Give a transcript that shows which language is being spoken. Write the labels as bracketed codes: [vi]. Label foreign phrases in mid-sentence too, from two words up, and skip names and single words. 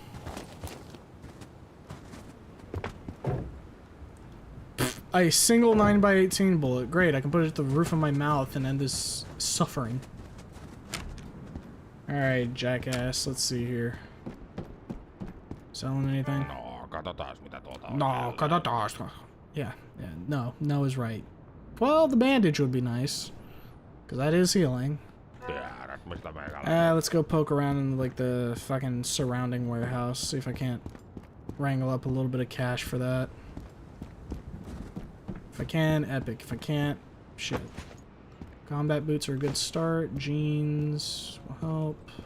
[en] A single 9x18 bullet. Great, I can put it at the roof of my mouth and end this suffering. Alright, jackass. Let's see here. Selling anything? [fi] No, katsotaan mitä tuolta on. No, katsotaan. [en] Yeah, no. No is right. Well, the bandage would be nice. Because that is healing. [fi] Tiedät, mistä meikällä. [en] Let's go poke around in like the fucking surrounding warehouse. See if I can't wrangle up a little bit of cash for that. If I can, epic. If I can't, shit. Combat boots are a good start. Jeans will help.